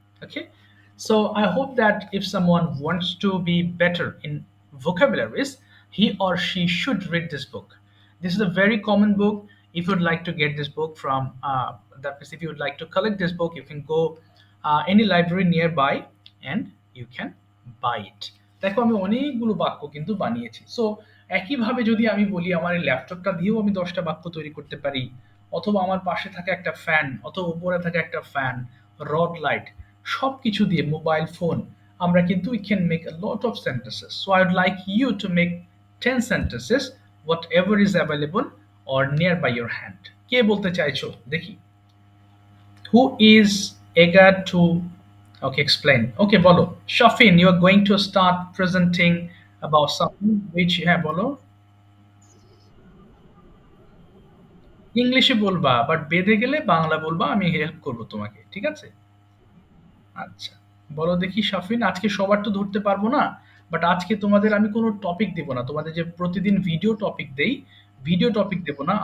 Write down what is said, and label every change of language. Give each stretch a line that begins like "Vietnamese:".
English: Okay, so I hope that if someone wants to be better in vocabularies, he or she should read this book. This is a very common book. If you'd like to get this book from that is, if you would like to collect this book, you can go any library nearby and you can buy it.
Bangla: দেখো, আমি অনেকগুলো বাক্য কিন্তু বানিয়েছি। So একইভাবে যদি আমি বলি, আমার এই ল্যাপটপটা দিয়েও আমি 10টা বাক্য তৈরি করতে পারি, অথবা আমার পাশে থাকা একটা ফ্যান, অথবা উপরে থাকা একটা ফ্যান, রড লাইট, সব কিছু দিয়ে, মোবাইল ফোন, আমরা কিন্তু
English: we can make a lot of sentences. So I would like you to make 10 sentences, whatever is available or nearby your hand.
Bangla: কে বলতে চাইছো দেখি?
English: Who is eager to, okay, explain? Okay, bolo. Shafin, you are going to start presenting about something which,
Bangla: হ্যাঁ বলো। ইংলিশে বলবা, but বেঁধে গেলে বাংলা বলবা, আমি হেল্প করব তোমাকে, ঠিক আছে? আচ্ছা, বলো দেখি শাফিন, আজকে সবার তো ধরতে পারবো না, বাট আজকে তোমাদের আমি কোনো টপিক দেব না, তোমাদের যে প্রতিদিন ভিডিও টপিক দেই, ভিডিও টপিক দেব না।